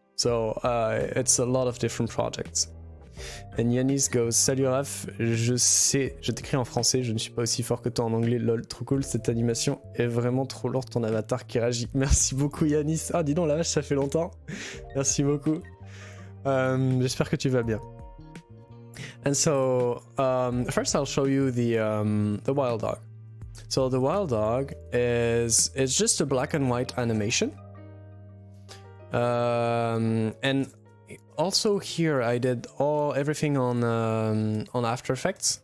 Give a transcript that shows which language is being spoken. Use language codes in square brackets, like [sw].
[en] So it's a lot of different projects. And Yanis goes, [fr] salut Raph, je sais, je t'écris en français, je ne suis pas aussi fort que toi en anglais, lol, trop cool, cette animation est vraiment trop lourde, ton avatar qui réagit. Merci beaucoup Yanis. Ah dis donc la vache, ça fait longtemps. Merci beaucoup. J'espère que tu vas bien. [en] And so first I'll show you the wild dog. So the wild dog it's just a black and white animation. And also here I did everything on After Effects.